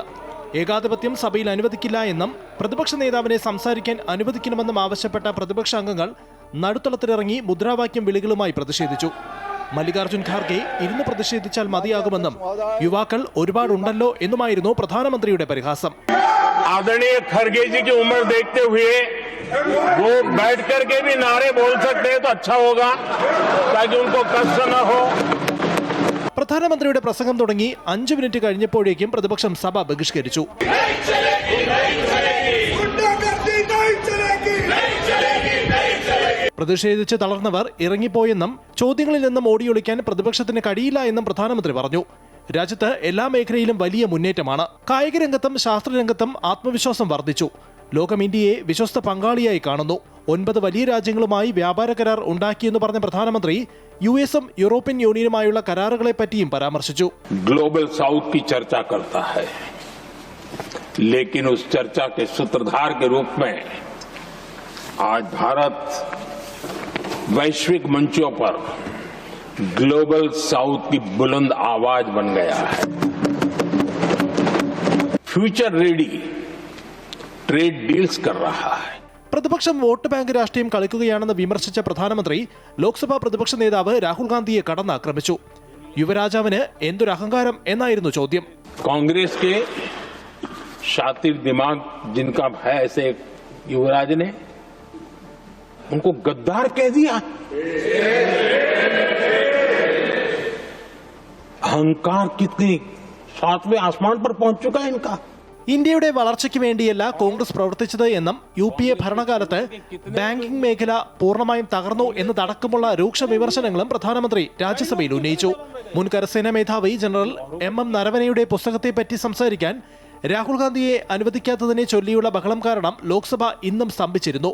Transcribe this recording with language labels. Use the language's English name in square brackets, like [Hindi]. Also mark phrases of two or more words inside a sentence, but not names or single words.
[Malayalam] ഏകാധിപത്യം സഭയിൽ അനുവദിക്കില്ല എന്നും പ്രതിപക്ഷ നേതാവിനെ സംസാരിക്കാൻ അനുവദിക്കണമെന്നും ആവശ്യപ്പെട്ട പ്രതിപക്ഷ അംഗങ്ങൾ നടുത്തളത്തിലിറങ്ങി മുദ്രാവാക്യം വിളികളുമായി പ്രതിഷേധിച്ചു. മല്ലികാർജുൻ ഖാർഗെ ഇരുന്ന് പ്രതിഷേധിച്ചാൽ മതിയാകുമെന്നും യുവാക്കൾ ഒരുപാടുണ്ടല്ലോ എന്നുമായിരുന്നു പ്രധാനമന്ത്രിയുടെ പരിഹാസം. [Hindi] आदरणीय खड़गे जी की उम्र देखते हुए वो बैठ करके भी नारे बोल सकते हैं तो अच्छा होगा ताकि उनको कष्ट न हो. [Malayalam] പ്രധാനമന്ത്രിയുടെ പ്രസംഗം തുടങ്ങി 5 മിനിറ്റ് കഴിഞ്ഞപ്പോഴേക്കും പ്രതിപക്ഷം സഭ ബഹിഷ്കരിച്ചു. പ്രതിഷേധിച്ച് തളർന്നവർ ഇറങ്ങിപ്പോയെന്നും ചോദ്യങ്ങളിൽ നിന്നും ഓടിയൊളിക്കാൻ പ്രതിപക്ഷത്തിന് കഴിയില്ല എന്നും പ്രധാനമന്ത്രി പറഞ്ഞു. രാജ്യത്ത് എല്ലാ മേഖലയിലും വലിയ മുന്നേറ്റമാണ്. കായിക രംഗത്തും ശാസ്ത്രരംഗത്തും ആത്മവിശ്വാസം വർദ്ധിച്ചു. ലോകം ഇന്ത്യയെ വിശ്വസ്ത പങ്കാളിയായി കാണുന്നു. 9 വലിയ രാജ്യങ്ങളുമായി വ്യാപാര കരാർ ഉണ്ടാക്കിയെന്ന് പറഞ്ഞ പ്രധാനമന്ത്രി US-ഉം യൂറോപ്യൻ യൂണിയനുമായുള്ള കരാറുകളെ പറ്റിയും പരാമർശിച്ചു. [English] Global South [Hindi] की चर्चा करता है, लेकिन उस चर्चा के सूत्रधार के रूप में आज भारत वैश्विक मंचों पर [English] Global South [Hindi] की बुलंद आवाज बन गया है. [English] future ready trade deals [Hindi] कर रहा है. [Malayalam] പ്രതിപക്ഷം വോട്ട് ബാങ്ക് രാഷ്ട്രീയം കളിക്കുകയാണെന്ന് വിമർശിച്ച പ്രധാനമന്ത്രി ലോക്സഭാ പ്രതിപക്ഷ നേതാവ് രാഹുൽ ഗാന്ധിയെ കടന്നാക്രമിച്ചു. യുവരാജാവിന് എന്തൊരു അഹങ്കാരം എന്നായിരുന്നു ചോദ്യം. [Hindi] कांग्रेस के शातिर दिमाग जिनका है, ऐसे युवराज ने उनको गद्दार कह दिया. अहंकार कितनी 7वें आसमान पर पहुंच चुका है इनका. [Malayalam] ഇന്ത്യയുടെ വളർച്ചയ്ക്ക് വേണ്ടിയല്ല കോൺഗ്രസ് പ്രവർത്തിച്ചത് എന്നും UPA ഭരണകാലത്ത് ബാങ്കിംഗ് മേഖല പൂർണ്ണമായും തകർന്നു എന്നതടക്കമുള്ള രൂക്ഷ വിമർശനങ്ങളും പ്രധാനമന്ത്രി രാജ്യസഭയിൽ ഉന്നയിച്ചു. മുൻ കരസേനാ മേധാവി ജനറൽ MM നരവനെയുടെ പുസ്തകത്തെപ്പറ്റി സംസാരിക്കാൻ രാഹുൽ ഗാന്ധിയെ അനുവദിക്കാത്തതിനെ ചൊല്ലിയുള്ള ബഹളം കാരണം ലോക്സഭ ഇന്നും സ്തംഭിച്ചിരുന്നു.